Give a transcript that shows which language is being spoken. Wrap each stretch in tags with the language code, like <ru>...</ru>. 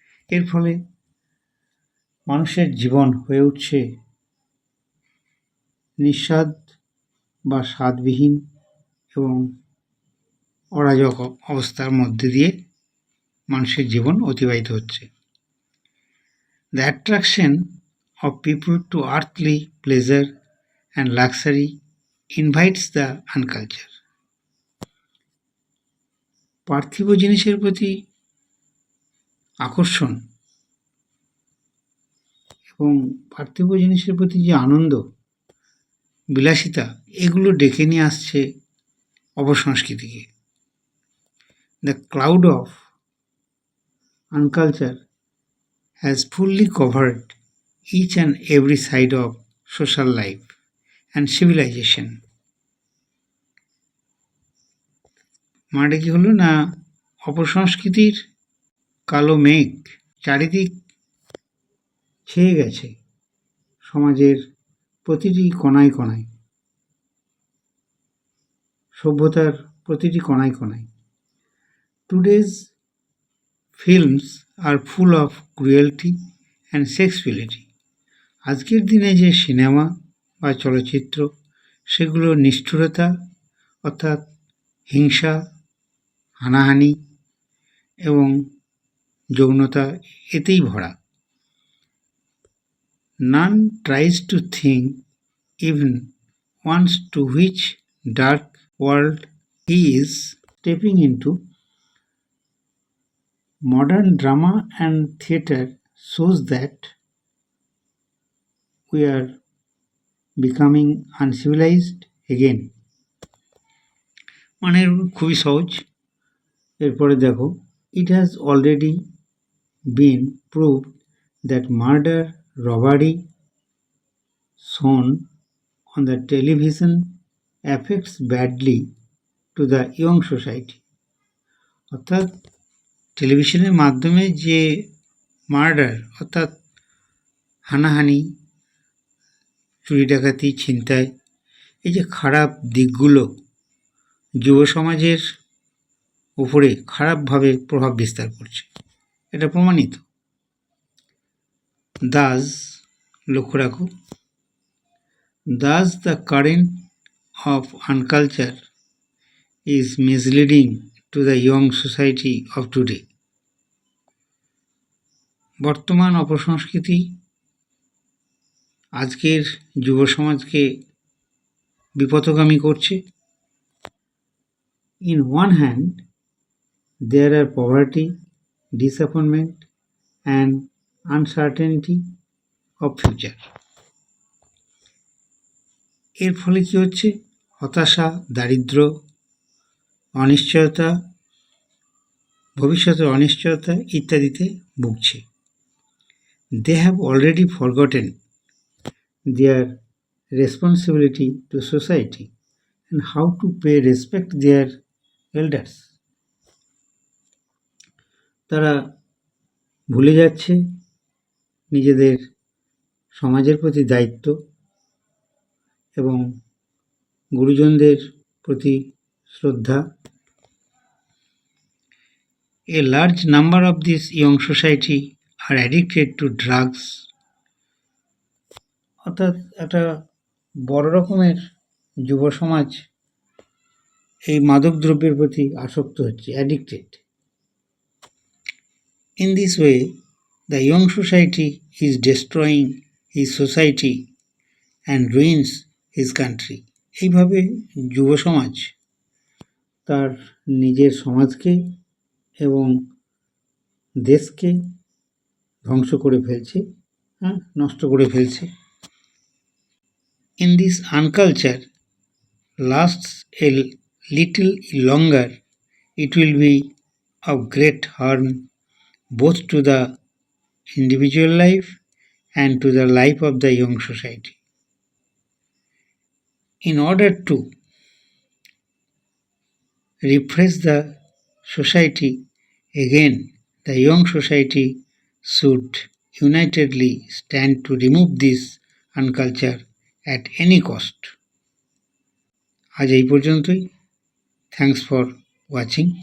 <bn>এর ফলে মানুষের জীবন হয়ে উঠছে নিঃস্বাদ বা স্বাদবিহীন এবং অরাজক অবস্থার মধ্যে দিয়ে মানুষের জীবন অতিবাহিত হচ্ছে।</bn> <en>The attraction of people to earthly pleasure and luxury invites the unculture.</en> <bn>পার্থিব জিনিসের প্রতি আকর্ষণ এবং পার্থিব জিনিসের প্রতি যে আনন্দ, বিলাসিতা, এগুলো ডেকে নিয়ে আসছে অপসংস্কৃতিকে।</bn> <en>The cloud of unculture has fully covered each and every side of social life and civilization.</en> <bn>মানে কি হলো না, অপসংস্কৃতির কালো মেঘ চারিদিক ছেয়ে গেছে সমাজের প্রতিটি কোণায় কোণায়, সভ্যতার প্রতিটি কোণায় কোণায়।</bn> <en>Today's films are full of cruelty and sexuality.</en> <bn>আজকের দিনে যে সিনেমা বা চলচ্চিত্র সেগুলো নিষ্ঠুরতা অর্থাৎ হিংসা, হানাহানি এবং যৌনতা এতেই ভরা।</bn> <en>None tries to think even once to which dark world he is stepping into. Modern drama and theatre shows that we are becoming uncivilized again.</en> <bn>মানে খুবই সহজ। এরপরে দেখো,</bn> <en>it has already been proved that murder, robbery shown on the television affects badly to the young society.</en> <bn>অর্থাৎ টেলিভিশনের মাধ্যমে যে murder অর্থাৎ হানাহানি, চুরি ডাকাতি, ছিনতাই, এই যে খারাপ দিকগুলো যুব সমাজের উপরে খারাপভাবে প্রভাব বিস্তার করছে, এটা প্রমাণিত।</bn> <en>thus,</en> <bn>লক্ষ্য রাখো,</bn> <en>Thus the current of unculture is misleading to the young society of today.</en> <bn>বর্তমান অপসংস্কৃতি আজকের যুব সমাজকে বিপথগামী করছে।</bn> <en>In one hand, there are poverty, disappointment and uncertainty of future.</en> <bn>এর ফলে কি হচ্ছে? হতাশা, দারিদ্র, অনিশ্চয়তা, ভবিষ্যতের অনিশ্চয়তা ইত্যাদিতে ভুগছে।</bn> <en>They have already forgotten their responsibility to society and how to pay respect their elders.</en> <bn>তারা ভুলে যাচ্ছে নিজেদের সমাজের প্রতি দায়িত্ব এবং গুরুজনদের প্রতি শ্রদ্ধা।</bn> <en>A large number of this young society are addicted to drugs.</en> <bn>অর্থাৎ একটা বড় রকমের যুব সমাজ এই মাদক দ্রব্যের প্রতি আসক্ত হচ্ছে, addicted.</bn> <en>In this way, the young society is destroying his society and ruins his country.</en> <bn>এইভাবে যুব সমাজ তার নিজের সমাজকে এবং দেশকে ধ্বংস করে ফেলছে, নষ্ট করে ফেলছে।</bn> <en>In this unculture lasts a little longer, it will be of great harm both to the individual life and to the life of the young society. In order to refresh the society again, the young society should unitedly stand to remove this unculture at any cost.</en> <bn>আজ এই পর্যন্তই।</bn> <en>Thanks for watching.</en>